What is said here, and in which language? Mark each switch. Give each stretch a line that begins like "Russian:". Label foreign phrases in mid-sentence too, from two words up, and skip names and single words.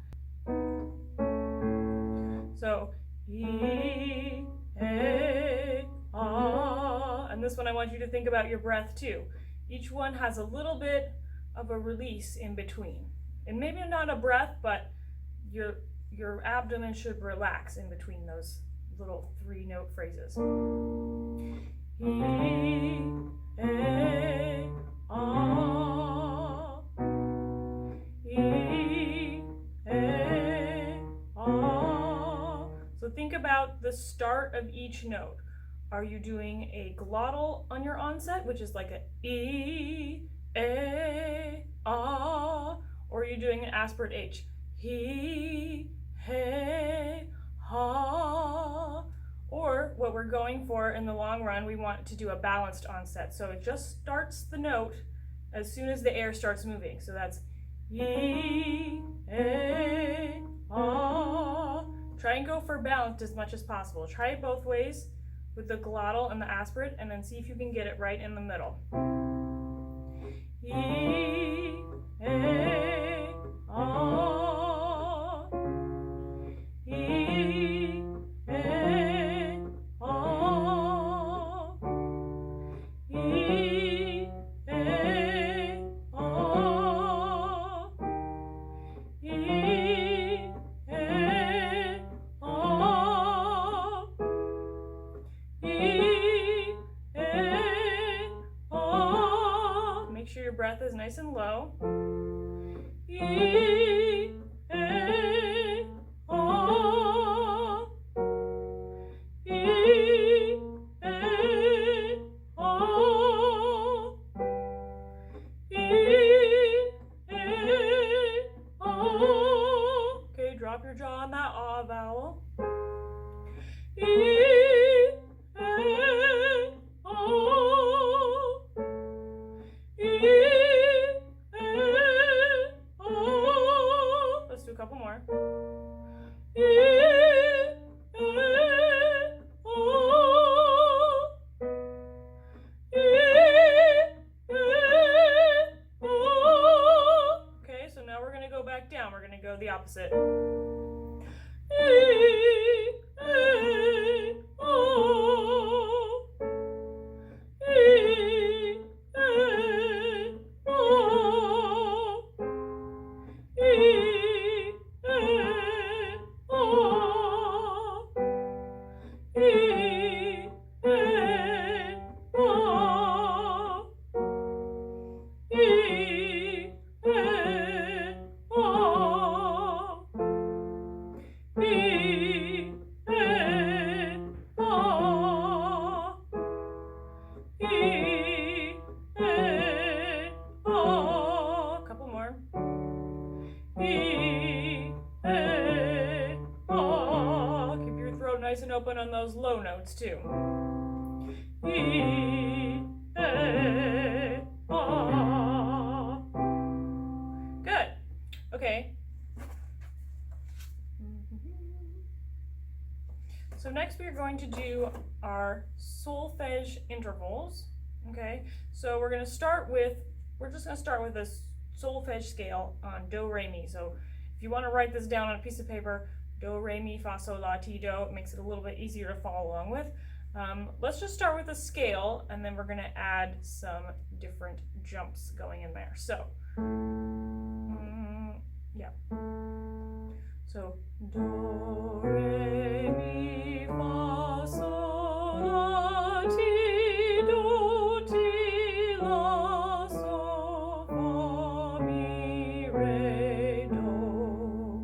English: So E, A, this one I want you to think about your breath too. Each one has a little bit of a release in between. And maybe not a breath, but your abdomen should relax in between those little 3-note phrases. E, A, ah. E, A, ah. So think about the start of each note. Are you doing a glottal on your onset, which is like a E, A, ah, or are you doing an aspirate H? He, hey, ha. Or what we're going for in the long run, we want to do a balanced onset. So it just starts the note as soon as the air starts moving. So that's E, A, ah. Try and go for balanced as much as possible. Try it both ways with the glottal and the aspirate, and then see if you can get it right in the middle. E, A, ah. E, A, ah. E, A, ah. E, A, ah. E, A, ah. Make sure your breath is nice and low. E, A, ah. E, A, ah. E, A, ah. Okay, drop your jaw on that ah vowel. E, A, ah. E, A, ah. Let's do a couple more. E, A, ah. E, A, ah. Okay, so now we're going to go back down. We're going to go the opposite. E, A, ah. E, A, ah. E, A, ah. E, A, ah. E, A, ah. E, A, ah. E, A, ah. Couple more. E, A, ah. Keep your throat nice and open on those low notes too. E, A, ah. Good. Okay. So next we are going to do our solfege intervals. Okay, so we're just gonna start with a solfege scale on do, re, mi. So if you want to write this down on a piece of paper, do, re, mi, fa, sol, la, ti, do, it makes it a little bit easier to follow along with. Let's just start with a scale, and then we're gonna add some different jumps going in there. So, yeah. So, do, re, mi, fa, sol, la, ti, do, ti, la, sol, fa, mi, re, do.